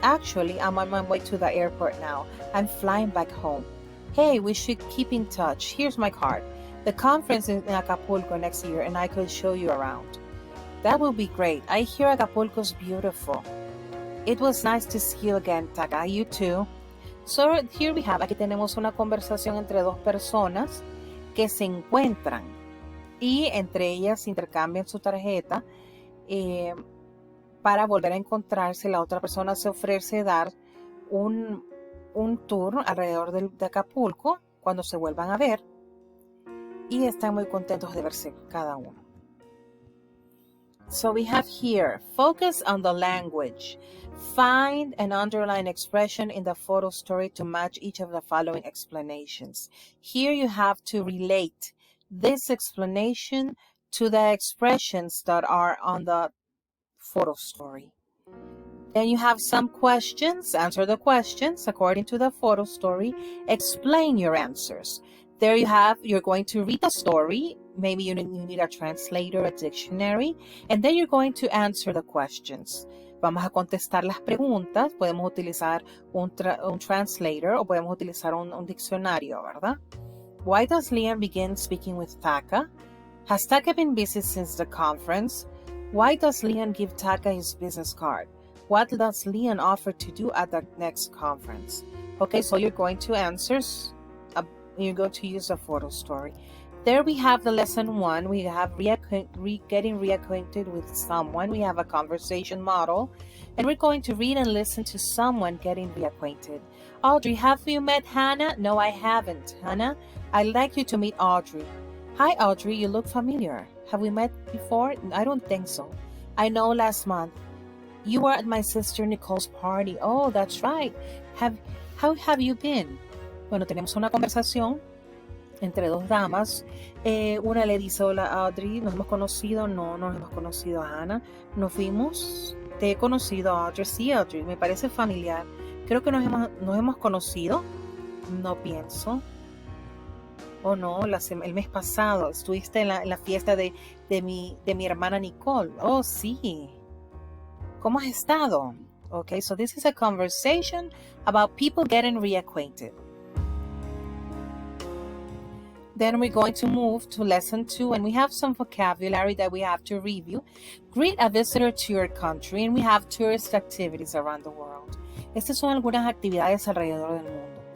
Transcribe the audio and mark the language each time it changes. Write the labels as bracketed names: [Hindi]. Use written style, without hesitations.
[English] Actually, I'm on my way to the airport now. I'm flying back home. Hey, we should keep in touch. Here's my card. The conference is in Acapulco next year and I could show you around. That will be great. I hear Acapulco's beautiful. It was nice to see you again, Taka. You too. So here we have, [Spanish] aquí tenemos una conversación entre dos personas que se encuentran y entre ellas intercambian su tarjeta para volver a encontrarse. La otra persona se ofrece dar un tour alrededor de Acapulco cuando se vuelvan a ver y están muy contentos de verse cada uno. [English] So we have here, focus on the language. Find an underlined expression in the photo story to match each of the following explanations. Here you have to relate this explanation to the expressions that are on the photo story. Then you have some questions. Answer the questions according to the photo story. Explain your answers. There you have, you're going to read the story. Maybe you need a translator, a dictionary, and then you're going to answer the questions. [Spanish] Vamos a contestar las preguntas. Podemos utilizar un translator o podemos utilizar un diccionario, ¿verdad? [English] Why does Leon begin speaking with Taka? Has Taka been busy since the conference? Why does Leon give Taka his business card? What does Leon offer to do at the next conference? Okay, so you're going to answer. You're going to use a photo story. There we have the lesson 1. We have getting reacquainted with someone. We have a conversation model. And we're going to read and listen to someone getting reacquainted. Audrey, have you met Hannah? No, I haven't. Hannah, I'd like you to meet Audrey. Hi, Audrey, you look familiar. Have we met before? I don't think so. I know last month. You were at my sister Nicole's party. Oh, that's right. How have you been? [Spanish] Bueno, tenemos una conversación entre dos damas. Una le dice, hola Audrey, ¿nos hemos conocido? No, nos hemos conocido a Hannah. ¿Nos fuimos? Te he conocido a Audrey. Sí, Audrey, me parece familiar. Creo que nos hemos conocido. No pienso. Oh no, el mes pasado estuviste en la fiesta de mi hermana Nicole. Oh, sí. ¿Cómo has estado? [English] Okay, so this is a conversation about people getting reacquainted. Then we're going to move to lesson 2, and we have some vocabulary that we have to review. Greet a visitor to your country, and we have tourist activities around the world. [Spanish] Estas son algunas actividades alrededor del mundo.